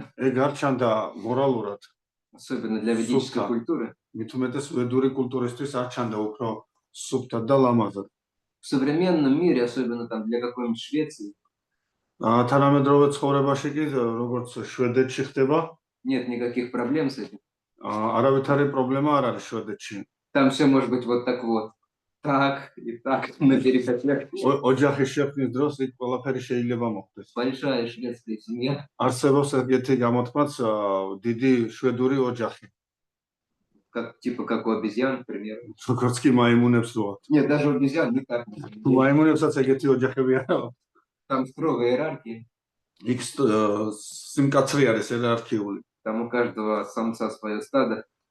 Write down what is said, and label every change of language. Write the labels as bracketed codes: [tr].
[ka] ეგ არ ჩანდა მორალურად. [ru] особенно для ведической культуры. [ka] მით უმეტეს ვედური კულტურისთვის არ ჩანდა უფრო სუფთად და ლამაზად. [ru] В современном мире, особенно там для какой-нибудь Швеции, [ka] თანამედროვე ცხოვრებაში კი როგორც შვედეთში ხდება, [ru] нет никаких проблем с этим. [ka] არავითარი პრობლემა არ არის შვედეთში. [ru] Там все может быть вот так вот. Так и так на перехотях. [ka] ოჯახის შექმნის დროს იქ ყველაფერი შეიძლება მოხდეს. [ru] Большая шведская семья. [ka] არსებობს ეგეთი გამოთქმაც დიდი შვედური ოჯახი. [ru] Типа как у обезьян, к примеру. [ka] როგორც კი მაიმუნებს როა. [ru] Нет, даже у обезьян не так. [ka] მაიმუნებსაც ეგეთი ოჯახები არა. [ru] Там строгая иерархия. [ka] იქ სიმკაცრე არის იერარქიული. [ru] Там у каждого самца свое стадо.